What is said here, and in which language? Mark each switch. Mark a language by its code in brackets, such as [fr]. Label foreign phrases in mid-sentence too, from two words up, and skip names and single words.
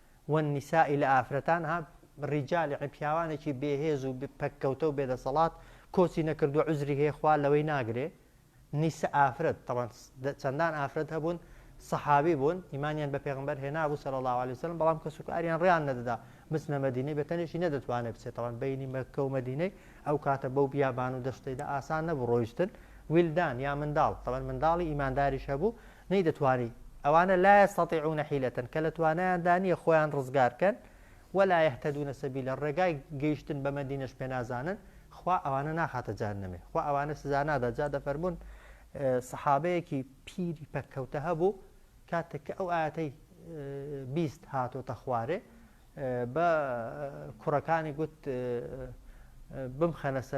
[ckb] والنساء لە ئافرەتان ها ڕیجال یعنی پیاوانێکی بێهێز و پەککەوتە و بێدەسەڵات کۆچی نەکردو عوزری هەیە خوا لەوەی ناگرێ نیسە ئافرەت طبعا چەندان ئافرەت هەبوون سەحابی بوون ئیمانیان بە پێغمبەر هێنابوو [ar] صلی الله عليه وسلم [ckb] بەڵام کەسوکاریان ڕیان نەدەدا بچنە مەدینەی بەتەنێکی نەدەتوانێت بچێت طبعا بینی مەککە و مەدینەی ئەو کاتە بەو بیابان و دەشتەیدا ئاسان نەبوو ڕۆیشتن ویلدان یا منداڵ طبعا منداڵی ئیمانداریش هەبوو نەیدەتوانی ئەوانە [ar] لا يستطيعون حيلة [ckb] کە لە توانایاندا نییە خۆیان ڕزگارکەن [ar] ولا يهتدون سبيلا [ckb] ڕێگای گەیشتن بە مەدینەش پێ نازانن خوا ئەوانە ناخاتە جهەنەمێ خوا ئەوانە سزا نادا جا دەفەرمون سەحابەیەکی پیری پەککەوتە هەبوو کاتێک کە ئەو ئاەتەی بیست هاتۆتە خوارێ بە کوڕەکانی گوت بمخەنە سەر